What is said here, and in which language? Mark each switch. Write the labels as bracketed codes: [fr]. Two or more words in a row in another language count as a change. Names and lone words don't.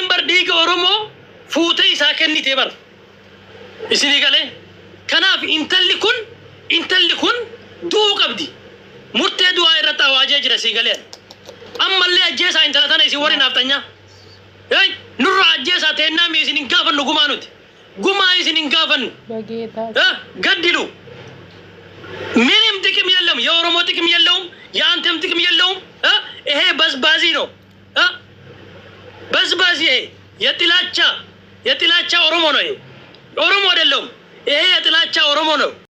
[om] bar dhiiga oromoo fuute isaa kennite bar isinii galee kanaaf intalli kun du'uu qabdi murtee du'aa irratti awaajee jira si galee ammallee ajjeesaa intala tana isin warri naaftanyaa nurra ajjeesaa teennaa mi isin hin gaafannu gumaa nuti gumaa isin hin gaafannu gaddilu [am] ምንም ጥቅም የለም የኦሮሞ ጥቅም የለውም የአንተም ጥቅም የለውም ይሄ በዝባዚ ነው በዝባዚ ይሄ የጥላቻ ኦሮሞ ነው ይሄ ኦሮሞ አይደለም። ይሄ የጥላቻ ኦሮሞ ነው።